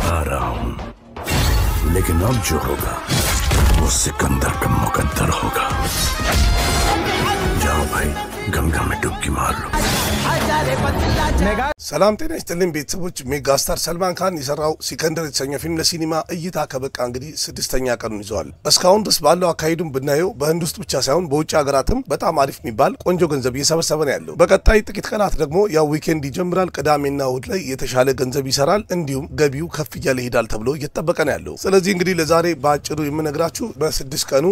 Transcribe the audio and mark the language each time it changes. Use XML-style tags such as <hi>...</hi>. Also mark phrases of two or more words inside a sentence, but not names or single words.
<hi>रहा हूं, लेकिन अब जो होगा वो सिकंदर का मुकद्दर होगा। जाओ भाई, गंगा में डुबकी मार लो।</hi> <am>ሰላም ጤና ይስጥልኝ ቤተሰቦች። ሜጋስታር ሰልማን ካን የሰራው ሲከንደር የተሰኘው ፊልም ለሲኒማ እይታ ከበቃ እንግዲህ 6ኛ ቀኑን ይዟል። እስካሁን ድረስ ባለው አካሄዱን ብናየው በህንድ ውስጥ ብቻ ሳይሆን በውጭ ሀገራትም በጣም አሪፍ የሚባል ቆንጆ ገንዘብ እየሰበሰበ ነው ያለው። በቀጣይ ጥቂት ቀናት ደግሞ ያው ዊኬንድ ይጀምራል። ቅዳሜና እሁድ ላይ የተሻለ ገንዘብ ይሰራል፣ እንዲሁም ገቢው ከፍ እያለ ይሄዳል ተብሎ እየተጠበቀ ነው ያለው። ስለዚህ እንግዲህ ለዛሬ በአጭሩ የምነግራችሁ በ6 ቀኑ</am>